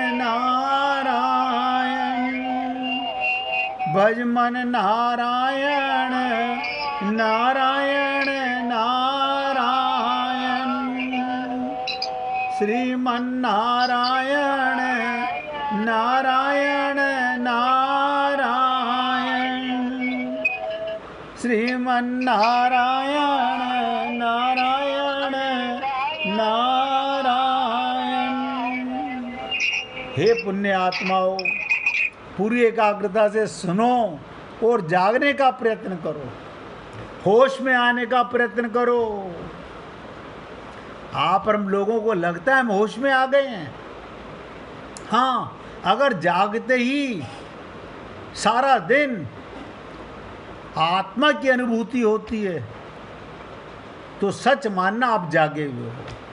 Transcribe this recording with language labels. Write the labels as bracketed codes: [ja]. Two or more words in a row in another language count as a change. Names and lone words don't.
[hi] नारायण, भज मन नारायण नारायण नारायण, श्रीमन नारायण नारायण नारायण, श्रीमन नारायण नारायण नारायण। हे पुण्य आत्माओं, पूरी एकाग्रता से सुनो और जागने का प्रयत्न करो, होश में आने का प्रयत्न करो। आप हम लोगों को लगता है हम होश में आ गए हैं। हाँ, अगर जागते ही सारा दिन आत्मा की अनुभूति होती है तो सच मानना आप जागे हुए हो।